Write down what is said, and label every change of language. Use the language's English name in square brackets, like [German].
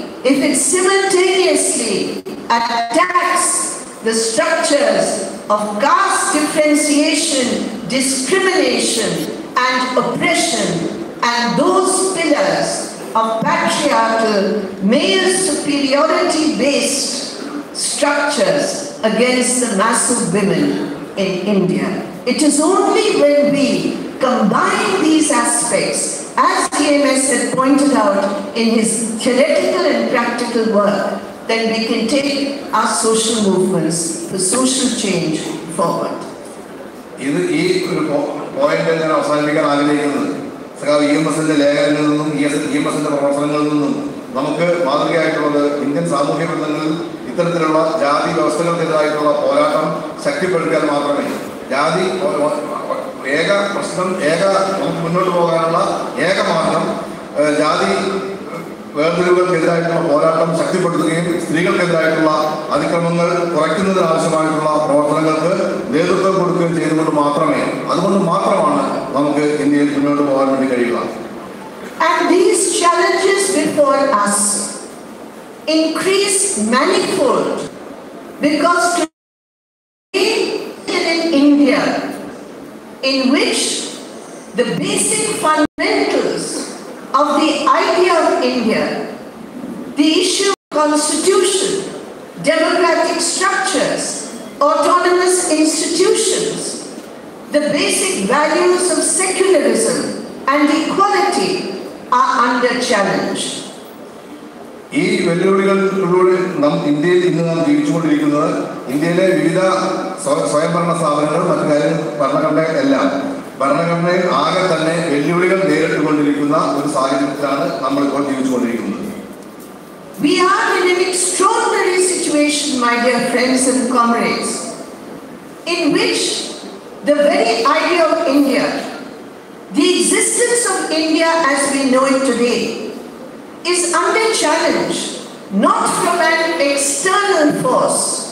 [English] if it simultaneously attacks the structures of caste differentiation, discrimination and oppression, and those pillars of patriarchal, male superiority-based structures against the mass of women in India. It is only when we combine these aspects, as EMS had pointed out in his theoretical and practical work, then we can take our social movements for social change forward. [Malayalam] ഇത് ഈ ഒരു point ഞാൻ അവസാനിപ്പിക്കാൻ ആഗ്രഹിക്കുന്നത്, EMSന്റെ ലേഖനങ്ങളിൽ നിന്നും EMSന്റെ പ്രവർത്തനങ്ങളിൽ നിന്നും നമുക്ക് മാതൃകയായിട്ടുള്ളത് ഇന്ത്യൻ സാമൂഹ്യ ബന്ധങ്ങളിൽ ഇത്തരത്തിലുള്ള ജാതി വ്യവസ്ഥകൾക്കെതിരായിട്ടുള്ള പോരാട്ടം ശക്തിപ്പെടുത്തിയാൽ മാത്രമേ ജാതി ഏക പ്രശ്നം നമുക്ക് മുന്നോട്ട് പോകാനുള്ള ഏക മാർഗം ജാതി വേർതിരിവുകൾക്കെതിരായിട്ടുള്ള പോരാട്ടം ശക്തിപ്പെടുത്തുകയും സ്ത്രീകൾക്കെതിരായിട്ടുള്ള അതിക്രമങ്ങൾ കുറയ്ക്കുന്നതിനാവശ്യമായിട്ടുള്ള പ്രവർത്തനങ്ങൾക്ക് നേതൃത്വം കൊടുക്കുകയും ചെയ്തുകൊണ്ട് മാത്രമേ, അതുകൊണ്ട് മാത്രമാണ് നമുക്ക് ഇന്ത്യയിൽ മുന്നോട്ട് പോകാൻ വേണ്ടി കഴിയുക. [English] And these challenges before us increase manifold because today in India, in which the basic fundamentals of the idea of India, the issue of constitution, democratic structures, autonomous institutions, the basic values of secularism and equality are under challenge. [Malayalam] ഈ വെല്ലുവിളികളിലൂടെ ഇന്ത്യയിൽ ഇന്ന് നാം ജീവിച്ചുകൊണ്ടിരിക്കുന്നത് ഇന്ത്യയിലെ വിവിധ സ്വയംഭരണ സ്ഥാപനങ്ങൾ, മറ്റു കാര്യങ്ങൾ, ഭരണഘടനയിൽ ആകെ തന്നെ വെല്ലുവിളികൾ നേരിട്ടുകൊണ്ടിരിക്കുന്ന ഒരു സാഹചര്യത്തിലാണ് നമ്മളിപ്പോൾ ജീവിച്ചുകൊണ്ടിരിക്കുന്നത്. [English] We are in an extraordinary situation, my dear friends and comrades, in which the very idea of India, the existence of India as we know it today, is under challenge, not from an external force.